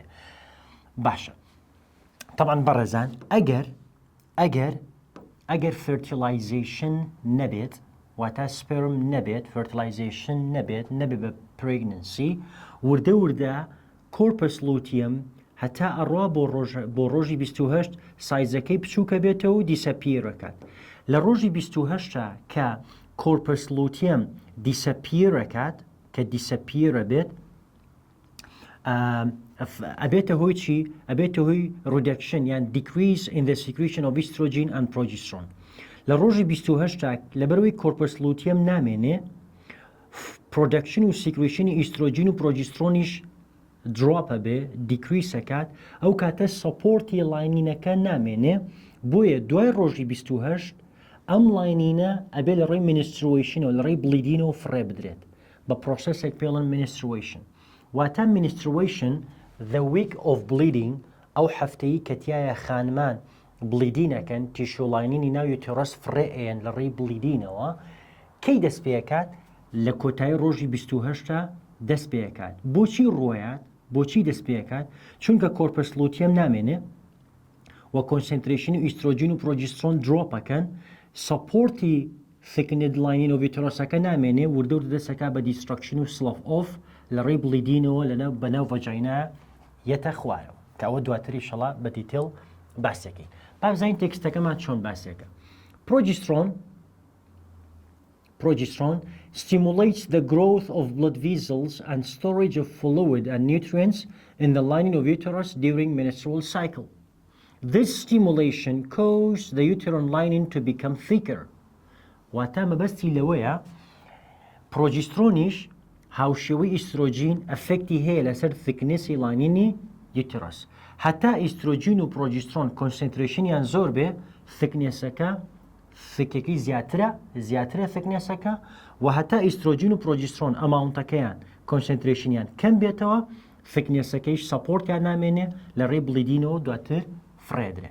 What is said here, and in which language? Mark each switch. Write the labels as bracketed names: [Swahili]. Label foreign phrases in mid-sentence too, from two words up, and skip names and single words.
[Central Kurdish] باشە طبعا بەڕێزان ئەگەر fertilization نەبێت واتە sperm نەبێت fertilization نەبێت بە pregnancy وردە [English] corpus luteum [Central Kurdish] هەتا ئەڕوا بۆ ڕۆژی 28 سایزەکەی بچووکە بێتەوە و دیسەپیرەکات. لە ڕۆژی 28 کە [English] corpus luteum [Central Kurdish] دیسەپیرەکات کە دیسەپیرە بێت ئەبێتە هۆی چی؟ ئەبێتە هۆی reduction یان [English] decrease in the secretion of estrogen and progesterone. [Central Kurdish] لە ڕۆژی 28 لەبەرەوەی [English] corpus luteum [Central Kurdish] نامێنێ production و secretion ئیسترۆجین و پرۆژسترۆنیش دراپە بێ دیکریسەکات ئەو کاتە سەپۆرتی لاینینەکە نامێنێ بۆیە دوای ڕۆژی 28 ئەم لاینینە ئەبێ لە ڕێی menstruation و لە ڕێی بلیدینەوە فڕێ بدرێت بە پرۆسەسێک پێڵن menstruation. واتە [English] menstruation the week of bleeding [Central Kurdish] ئەو هەفتەیە کە تایە خانمان بلیدینەکەن تیشو لاینینی ناو یوتێرەس فڕێ ئێن لە ڕێی بلیدینەوە کەی دەست پێکات لە کۆتایی ڕۆژی 28 دەست پێکات. بۆچی ڕۆیات؟ بۆچی دەست پێکات؟ چونکە [English] corpus luteum [Central Kurdish] نامێنێ و کۆنسنتریشنی ئیسترۆجین و پرۆژسترۆن دڕۆپەکەن سەپۆرتی [English] thickened lining of uterus [Central Kurdish] ەکە نامێنێ وردە دەستەکە بە دیسترکشن و [English] slough off [Central Kurdish] لە ڕێی بلیدینەوە بەناو ڤەجاینە یەتە خوارەوە کە ئەوە دواتری شەڵا بە دیتێڵ باسێکی. با بزانین تێکستەکەمان چۆن باسێکە. [English] Progesterone stimulates the growth of blood vessels and storage of fluid and nutrients in the lining of uterus during menstrual cycle. This stimulation causes the uterine lining to become thicker. [Central Kurdish] واتە مەبەستی لەوەیە پرۆجیسترۆنیش هاوشێوەی ئیسترۆجین ئەفێکتی هەیە لەسەر ثیکنسی لاینینی یوترس. هەتا ئیسترۆجین و پرۆجیسترۆن کۆنسنتریشنیان زۆر بێ ثیکنسەکە ثیکێکی زیاترە ثیکنسەکە و هەتا ئیسترۆجین و پرۆجیسترۆن ئەماونتەکەیان کۆنسنتریشنیان کەم بێتەوە ثیکنسەکەیش سەپۆرتیان نامێنێ لە ڕێ بڵیدینەوە دواتر فرێدرێن.